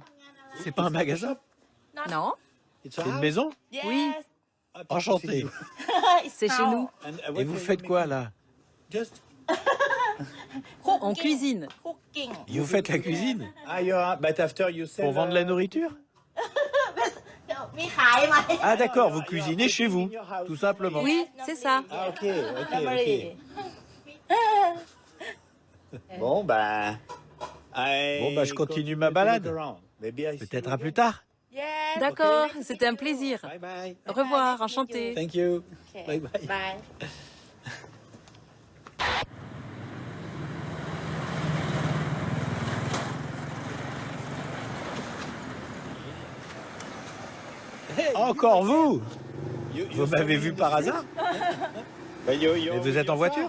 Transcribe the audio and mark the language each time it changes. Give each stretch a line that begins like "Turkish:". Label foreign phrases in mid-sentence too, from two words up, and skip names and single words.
French: C'est pas un magasin? Non. C'est une maison? Oui, Enchanté. c'est chez nous. Et vous faites quoi là? On cuisine. Vous faites la cuisine? Pour vendre la nourriture?
Thai: มีขายไหม
French: Ah d'accord, vous cuisinez chez vous, tout simplement. Oui, c'est ça. Ah, ok. Bon, bah... je continue ma balade. Peut-être à plus tard. D'accord, c'était un plaisir.
English: Bye bye.
French: Au revoir, enchanté.
English: Thank you. Bye bye. บาย
French: Encore vous? Vous m'avez vu par hasard? Mais vous êtes en voiture?